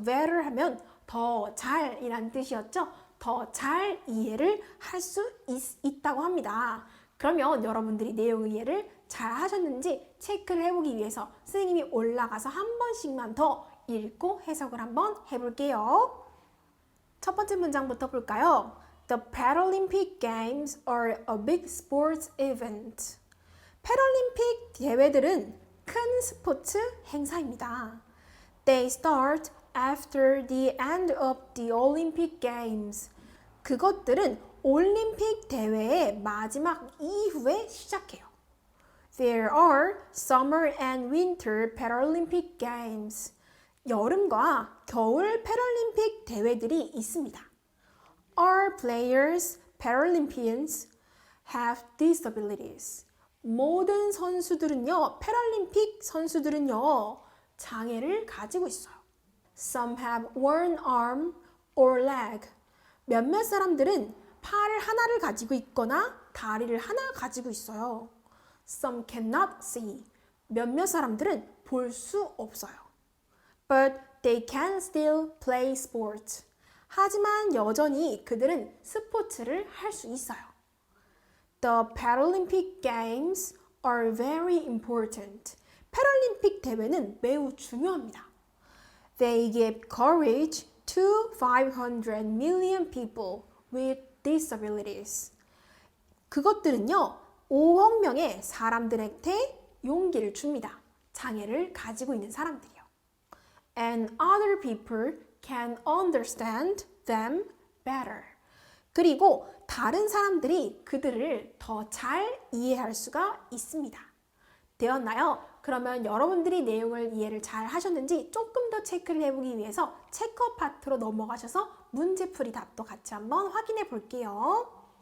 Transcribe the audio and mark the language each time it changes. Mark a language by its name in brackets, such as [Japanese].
[Korean] better 하면 더 잘이란 뜻이었죠. 더 잘 이해를 할 수 있다고 합니다. 그러면 여러분들이 내용 이해를 잘 하셨는지 체크를 해보기 위해서 선생님이 올라가서 한 번씩만 더 읽고 해석을 한번 해볼게요. 첫 번째 문장부터 볼까요? [English] The Paralympic Games are a big sports event. [Korean] 패럴림픽 대회들은 큰 스포츠 행사입니다. [English] They start after the end of the Olympic Games. [Korean] 그것들은 올림픽 대회의 마지막 이후에 시작해요. [English] There are summer and winter Paralympic Games. [Korean] 여름과 겨울 패럴림픽 대회들이 있습니다. [English] All players, Paralympians, have disabilities. [Korean] 모든 선수들은요, 패럴림픽 선수들은요, 장애를 가지고 있어요. [English] Some have one arm or leg. [Korean] 몇몇 사람들은 팔 하나를 가지고 있거나 다리를 하나 가지고 있어요. [English] Some cannot see. [Korean] 몇몇 사람들은 볼 수 없어요. [English] But they can still play sports. [Korean] 하지만 여전히 그들은 스포츠를 할 수 있어요. [English] The Paralympic Games are very important. [Korean] 패럴림픽 대회는 매우 중요합니다. [English] They give courage to 500 million people with disabilities. [Korean] 그것들은요, 5억 명의 사람들한테 용기를 줍니다. 장애를 가지고 있는 사람들이요. [English] And other people can understand them better. [Korean] 그리고 다른 사람들이 그들을 더 잘 이해할 수가 있습니다. 되었나요? 그러면 여러분들이 내용을 이해를 잘 하셨는지 조금 더 체크를 해보기 위해서 체크 파트로 넘어가셔서 문제풀이 답도 같이 한번 확인해 볼게요.